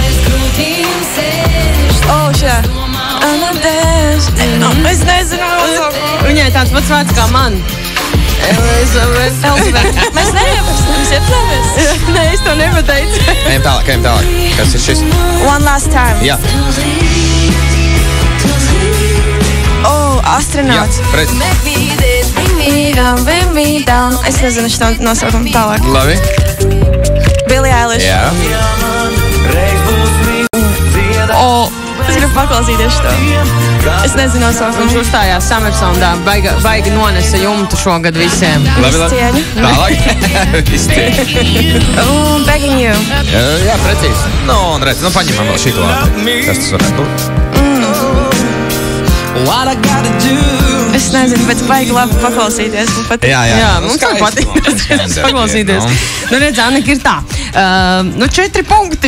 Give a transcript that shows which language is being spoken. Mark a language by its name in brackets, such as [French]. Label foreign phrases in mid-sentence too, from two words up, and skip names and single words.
[Latvian] Šajā. Es nezinu nosaukumu. Viņai tāds pats vārds kā man. Elizabete. Mēs neiepazīstamies. Nē, es to nepateicu. Ejam tālāk. Kas ir šis? One last time. Jā. Astronauts. Jā, precīzi. Es nezinu šo nosaukumu tālāk. Labi. Billie Eilish. Jā. Es gribu paklausīties šo. Es nezinu nosaukumu. Viņš uzstājās Summersondā, baigi nonesa jumtu šogad visiem. Visu cieņu. Tālāk. Visu cieņu. Begging you. Jā, precīzi. Un redz, paņemam vēl šito. Kas tas varētu būt? Es nezinu, bet baigi labi paklausīties. Jā, mums tā patīk paklausīties. Redz, Annika ir tā. 4 punkti.